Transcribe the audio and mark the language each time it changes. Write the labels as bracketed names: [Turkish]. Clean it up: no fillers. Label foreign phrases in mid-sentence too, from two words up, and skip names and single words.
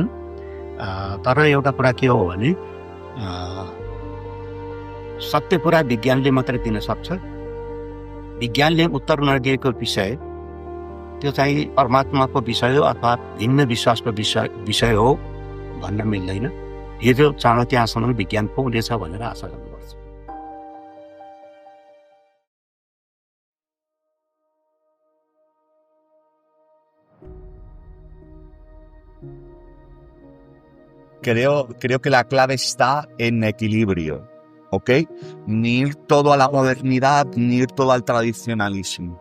[Nepali] तर एउटा कुरा के हो भने सत्य कुरा विज्ञानले मात्रै दिन सक्छ। विज्ञानले उत्तर नदिएको विषय त्यो चाहिँ परमात्माको विषय हो अथवा भिन्न विश्वासको विषय हो भन्न मिल्दैन। यो चाँडो त्यहाँसम्म विज्ञान पुग्नेछ भनेर आशा गर्नुपर्छ। [Spanish] Creo que la clave está en equilibrio, ¿ok? Ni ir todo a la modernidad, ni ir todo al tradicionalismo.